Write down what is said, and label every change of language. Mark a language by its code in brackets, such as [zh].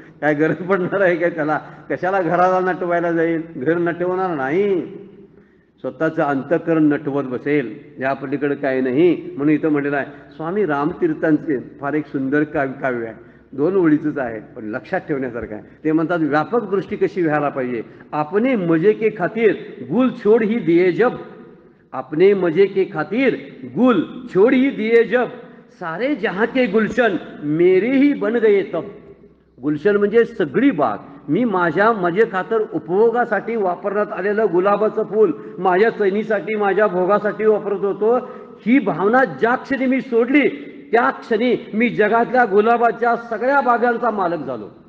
[mr] काय गरज पडणार आहे काय त्याला? कशाला घराला नटवायला जाईल? घर नटवणार नाही, स्वतःचं अंतःकरण नटवत बसेल. या पलीकडे काही नाही. म्हणून इथं म्हणलेलं आहे स्वामी रामतीर्थांचे फार एक सुंदर काव्य आहे, 2 ओळीचंच आहे पण लक्षात ठेवण्यासारखं आहे. ते म्हणतात व्यापक दृष्टी कशी व्हायला पाहिजे. [hi] आपने मजे के खातिर गुल छोड़ ही दिए जब, अपने मजे के खातिर गुल छोड़ ही दिए जब, सारे जहां के गुलशन मेरे ही बन गए तब. [mr] गुलशन म्हणजे सगळी बाग. मी माझ्या मजे खातर उपभोगासाठी वापरण्यात आलेलं गुलाबाचं फूल माझ्या चैनीसाठी माझ्या भोगासाठी वापरत होतो. ही भावना ज्या क्षणी मी सोडली त्या क्षणी मी जगातल्या गुलाबाच्या सगळ्या बागांचा मालक झालो.